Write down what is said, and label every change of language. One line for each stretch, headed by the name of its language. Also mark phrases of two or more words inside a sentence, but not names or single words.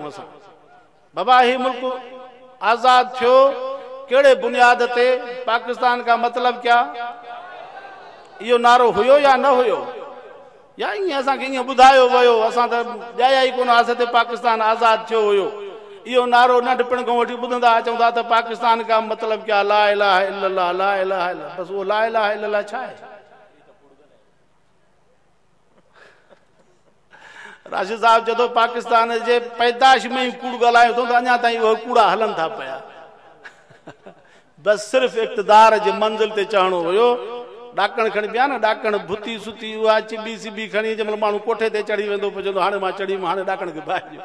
Sindhi: असां बाबा हीउ मुल्क आज़ादु थियो कहिड़े बुनियाद ते?
Urdu: پاکستان کا مطلب کیا?
Sindhi: इहो नारो हुयो या न हुयो? या ईअं असांखे ईअं ॿुधायो वियो? असां त ॼाया ई कोन असां ते पाकिस्तान आज़ादु थियो हुयो। इहो नारो नंढपण खां वठी ॿुधंदा अचूं था त पाकिस्तान
Urdu: کا مطلب کیا?
Arabic: لا إله إلا الله، لا إله إلا الله.
Sindhi: बसि उहो
Arabic: لا إله إلا الله
Sindhi: छा आहे? राशिद साहब जदों पाकिस्तान जे पैदाश में ई कूड़ ॻाल्हायूं थो त अञा ताईं उहे कूड़ा हलनि था पिया। बसि सिर्फ़ु इक़्तिदार जे मंज़िल ते चढ़णो हुयो। ॾाकण खणी पिया न, ॾाकण भुती सुती उहा चिॿी सिॿी खणी जंहिंमहिल माण्हू कोठे ते चढ़ी वेंदो पोइ चवंदो हाणे मां चढ़ी हाणे ॾाकण खे भाइजो।